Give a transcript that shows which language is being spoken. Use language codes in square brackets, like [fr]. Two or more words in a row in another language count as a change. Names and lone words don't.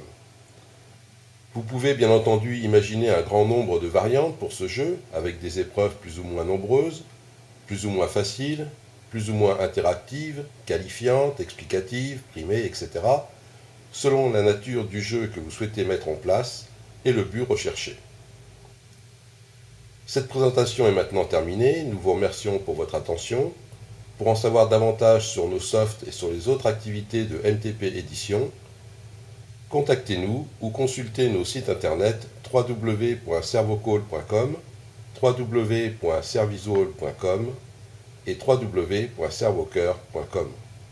[fr] Vous pouvez bien entendu imaginer un grand nombre de variantes pour ce jeu, avec des épreuves plus ou moins nombreuses, plus ou moins faciles, plus ou moins interactives, qualifiantes, explicatives, primées, etc., selon la nature du jeu que vous souhaitez mettre en place et le but recherché. Cette présentation est maintenant terminée, nous vous remercions pour votre attention. Pour en savoir davantage sur nos softs et sur les autres activités de MTP Édition, contactez-nous ou consultez nos sites internet www.servocall.com, www.servisual.com et www.servocoeur.com.